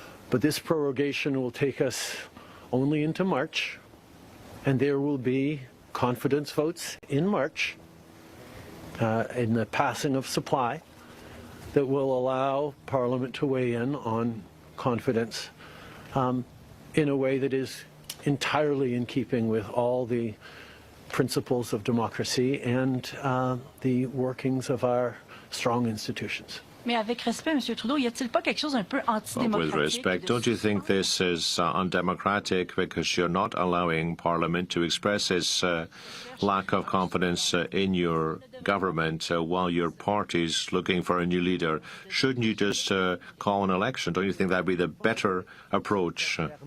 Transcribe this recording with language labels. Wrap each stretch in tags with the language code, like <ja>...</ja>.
<en>But this prorogation will take us only into March, and there will be confidence votes in March in the passing of supply that will allow Parliament to weigh in on confidence in a way that is entirely in keeping with all the principles of democracy and the workings of our strong institutions.</en> <fr>Mais avec respect, M. Trudeau, y a-t-il pas quelque chose un peu antidémocratique?</fr> <en>With respect, don't you think this is undemocratic because you're not allowing Parliament to express its lack of confidence in your government while your party's looking for a new leader? Shouldn't you just call an election? Don't you think that'd be the better approach?</en>